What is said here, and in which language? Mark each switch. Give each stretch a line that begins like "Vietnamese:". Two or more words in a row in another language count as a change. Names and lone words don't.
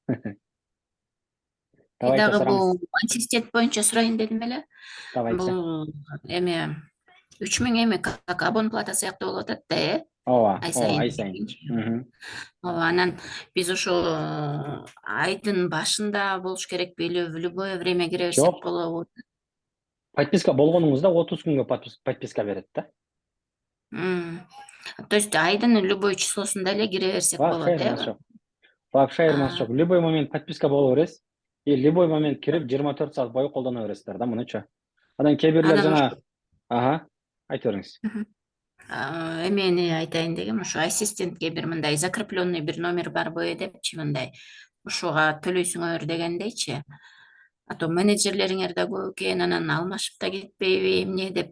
Kyrgyz: Давай айта Дагы сураңыз. бул ассистент боюнча сурайын дедим эле. Давайте. Бул эме 3000 эми
Russian: как абонплата
Kyrgyz: сыяктуу болуп атат да, Ооба, ай ай сайын. сайын. Ооба, анан биз ошо айдын башында болуш керекпи
Russian: или в любое время
Kyrgyz: кире берсек Жок. болобу? Подписка болгонуңузда 30 күнгө подписка берет да.
Russian: То есть
Kyrgyz: айдын любой числосунда эле кире берсек Вообще болот, айырмасы э? жок. Вообще айырмасы жок.
Russian: Любой момент
Kyrgyz: подписка боло бересиз. И
Russian: любой момент
Kyrgyz: кирип 24 саат бою колдоно бересиздер да, мунучу. Анан кээ бирлер Анан жана айта бериңиз. Эмени айтайын дегем, ушу ассистентке бир мындай закрепленный бир номер барбы депчи, мындай ушуга төлөйсүңөр дегендейчи. А то менеджерлериңер да көп экен, анан алмашып да кетпейби эмне деп.